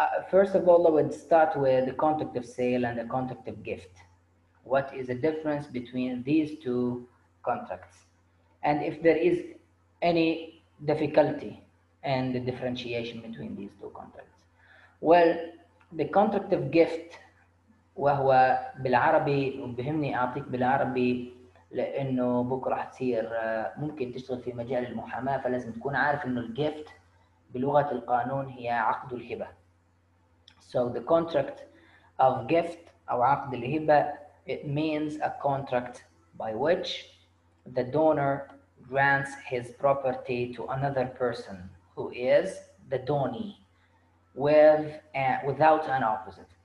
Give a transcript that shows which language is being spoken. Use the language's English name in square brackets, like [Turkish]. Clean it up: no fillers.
[English] First of all, I would start with the contract of sale and the contract of gift. What is the difference between these two contracts? And if there is any difficulty in the differentiation between these two contracts. [Arabic] Well, [English] the contract of gift [Arabic] وهو بالعربي بهمني أعطيك بالعربي لأنه بكرة حتصير ممكن تشتغل في مجال المحاماة فلازم تكون عارف إنه الجيفت بلغة القانون هي عقد الهبة. [English] So the contract of gift أو عقد الهبة, it means a contract by which the donor grants his property to another person who is the donee without an opposite.